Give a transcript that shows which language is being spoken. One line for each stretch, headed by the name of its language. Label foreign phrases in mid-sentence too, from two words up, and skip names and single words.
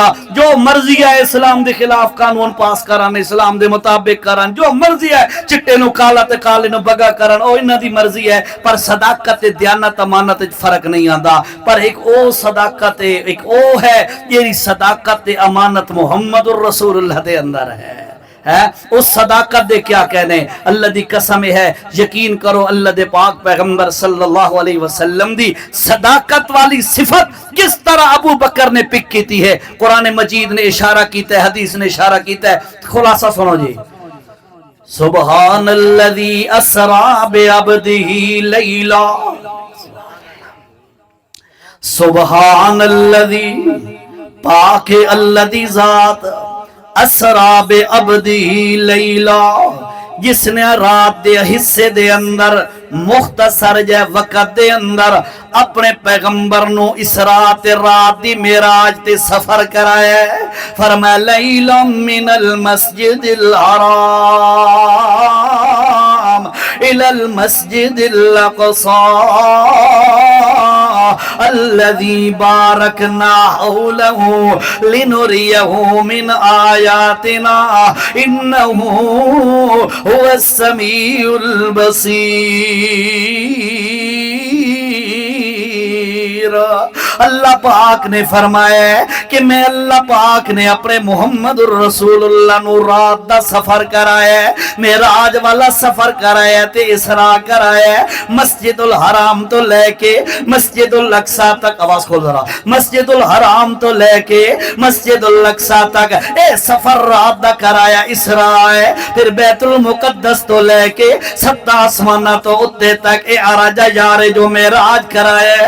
Punjabi: جو مرضی ہے اسلام دے خلاف قانون پاس کرن، اسلام دے مطابق کرن، جو مرضی ہے چٹے نوں کالا تے کالے نوں بگا کرن، او انہاں دی مرضی ہے، پر صداقت تے دیانت امانت وچ فرق نہیں آندا. پر اک او صداقت ہے، اک او ہے جیہڑی صداقت تے امانت
Arabic: محمد رسول الله
Punjabi: دے اندر ہے. اس صداقت دے کیا کہنے، اللہ دی قسم ہے، یقین کرو اللہ دے پاک پیغمبر
Arabic: صلى الله عليه وسلم
Punjabi: دی صداقت والی صفت کس طرح ابو بکر نے پک کی ہے. قرآن مجید نے اشارہ کیتا ہے، حدیث نے اشارہ کیتا ہے. خلاصہ سنو جی.
Arabic: سبحان الذي أسرى بعبده ليلا,
Punjabi: سبحان الذی پاک اللہ دی ذات
Arabic: أسرى بعبده ليلا,
Punjabi: جس نے رات دے حصے دے اندر مختصر جے وقت دے اندر اپنے پیغمبر نوں اسراء تے رات دی معراج تے سفر کرایا.
Arabic: फरमाया ليلا من المسجد الحرام إلى المسجد الأقصى الذي باركنا حوله لنريه من آياتنا إنه هو السميع البصير.
Punjabi: اللہ پاک نے فرمایا ہے کہ میں اللہ پاک نے اپنے محمد الرسول اللہ نو رات دا سفر کرایا ہے، معراج والا سفر کرایا تے اسراء کرایا ہے، مسجد الحرام تو لے کے مسجد الاقصی تک، آواز کھول ذرا، مسجد الحرام تو لے کے مسجد الاقصی تک اے سفر رات دا کرایا اسراء ہے، پھر بیت المقدس تو لے کے 7 آسمانہ تو اتے تک اے عرج یار جو معراج کرایا ہے۔